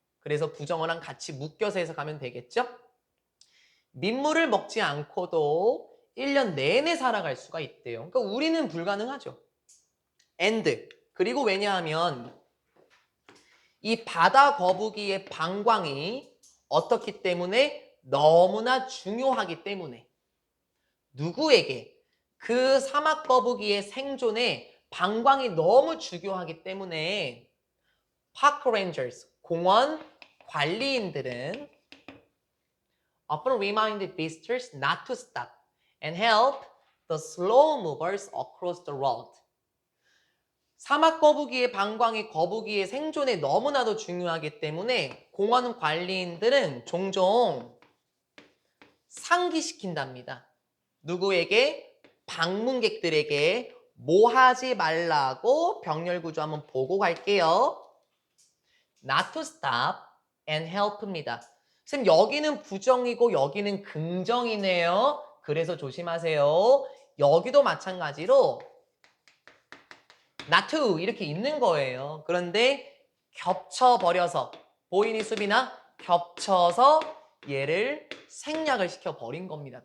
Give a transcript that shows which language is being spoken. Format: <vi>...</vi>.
<ko>그래서 부정어랑 같이 묶여서 해석하면 되겠죠? 민물을 먹지 않고도 1년 내내 살아갈 수가 있대요. 그러니까 우리는 불가능하죠.</ko> <en>and.</en> <ko>그리고 왜냐하면 이 바다 거북이의 방광이 어떻기 때문에? 너무나 중요하기 때문에. 누구에게? 그 사막 거북이의 생존에 방광이 너무 중요하기 때문에</ko> <en>park rangers,</en> <ko>공원 관리인들은</ko> <en>often remind visitors not to stop and help the slow movers across the road.</en> <ko>사막 거북이의 방광이 거북이의 생존에 너무나도 중요하기 때문에 공원 관리인들은 종종 상기시킨답니다. 누구에게? 방문객들에게 뭐 하지 말라고 병렬 구조 한번 보고 갈게요.</ko> <en>Not to stop and help입니다.</en> <ko>선생님 여기는 부정이고 여기는 긍정이네요. 그래서 조심하세요. 여기도 마찬가지로</ko> <en>not to</en> <ko>이렇게 있는 거예요. 그런데 겹쳐버려서 보이니 수빈아? 겹쳐서 얘를 생략을 시켜버린 겁니다.</ko>